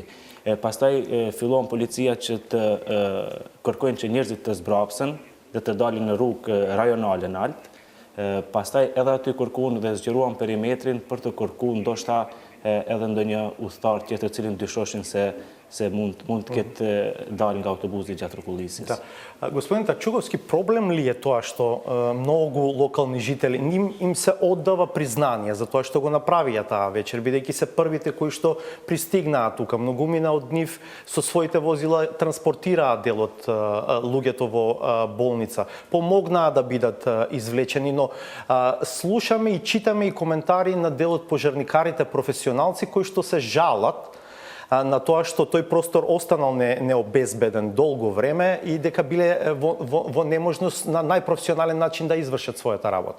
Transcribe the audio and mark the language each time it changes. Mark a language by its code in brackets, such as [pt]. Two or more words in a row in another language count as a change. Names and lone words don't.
[sq] Pastaj fillon policia që të kërkojnë që njerëzit të zbrapsen dhe të dalin në rrugë rajonale në Alt. Pastaj edhe aty kërkuan dhe zgjeruan perimetrin për të kërkuar ndoshta edhe ndonjë udhëtar tjetër cilin dyshoshin se mund të ketë dalë nga autobusi gjatë rrugullisjes. [mk] Да. Господин Тачуговски, проблем ли е тоа што многу локални жители им се оддава признание за тоа што го направија таа вечер, бидејќи се првите кои што пристигнаа тука, многумина од нив со своите возила транспортираа дел од луѓето во болница, помогнаа да бидат извлечени, но слушаме и читаме и коментари на дел од пожарникарите професионалци кои што се жалат на тоа што тој простор останал необезбеден долго време и дека биле во неможност на најпрофесионален начин да извршат својата работа.